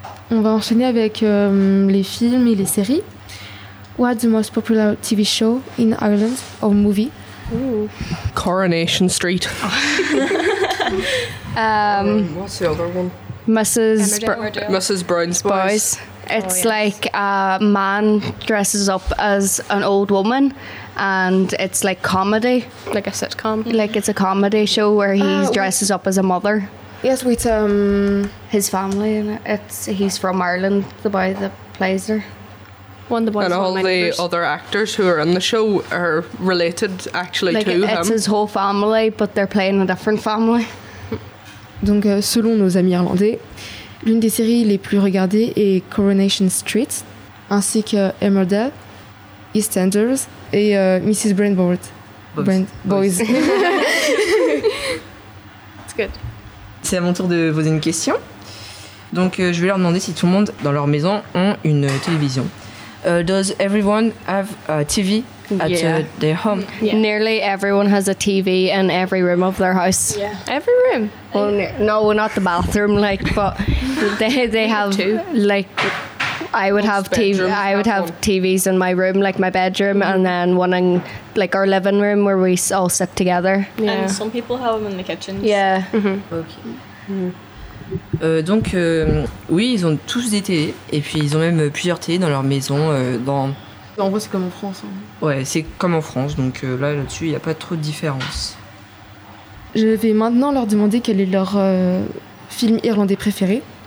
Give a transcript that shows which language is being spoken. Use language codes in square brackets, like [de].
[fr] On va enchaîner avec les films et les séries. [en] What's the most popular TV show in Ireland or movie? Ooh. Coronation Street. What's the other one? Mrs. Brown's Boys. It's like a man dresses up as an old woman and it's like comedy. Like a sitcom. Mm-hmm. Like it's a comedy show where he dresses up as a mother. Yes, with his family, and he's from Ireland, the boy that plays her. One of the boys. And all the neighbors. Other actors who are in the show are related actually like to it's him. It's his whole family, but they're playing a different family. [fr] Donc, selon nos amis irlandais, l'une des séries les plus regardées est Coronation Street, ainsi que Emmerdale, EastEnders et Mrs. [en] Brandboard. Boys. It's good. [fr] C'est à mon tour de poser une question. Donc, je vais leur demander si tout le monde dans leur maison a une télévision. [en] Does everyone have a TV at their home? Yeah. Nearly everyone has a TV in every room of their house. Yeah. Every room? Well, no, not the bathroom, like, but they have, like, I would have have TVs in my room, like my bedroom, mm-hmm. and then one in like our living room where we all sit together. Yeah. And some people have them in the kitchen. Yeah. Mm-hmm. Okay. Mm-hmm. [fr] Donc, oui, ils ont tous des télés et puis ils ont même plusieurs télés dans leur maison. En gros, c'est comme en France. Hein. Ouais, c'est comme en France. Donc là-dessus, il n'y a pas trop de différence. Je vais maintenant leur demander quel est leur film irlandais préféré.